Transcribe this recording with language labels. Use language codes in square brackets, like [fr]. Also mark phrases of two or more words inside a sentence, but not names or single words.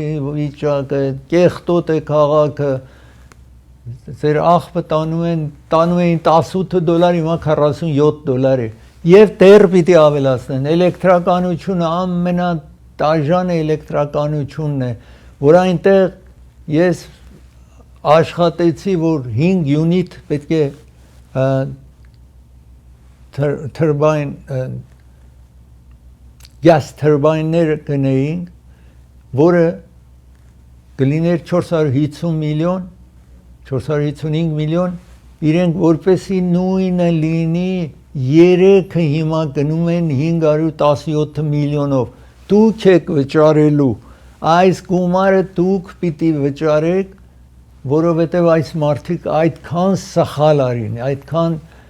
[hy] վիճակը, կեղտոտ է քաղաքը, ձեր աղբը տանում էին $18, հիմա $47 է։ Եվ դեռ պիտի ավելացնեն, էլեկտրականությունը ամենադաժան էլեկտրականությունն է, որ այնտեղ ես աշխատեցի, որ 5 յունիտ պետք է turbine [en] gas turbine- [hy] ներ գնեինք, որը կլիներ 450 միլիոն, 455 միլիոն, իրենք որպեսի նույնը լինի, երեքը հիմա գնում են 517 միլիոնով։ Դուք եք վճարելու, այս գումարը դուք պիտի վճարեք, որովհետև այս մարդիկ այդքան սխալ արին, այդքան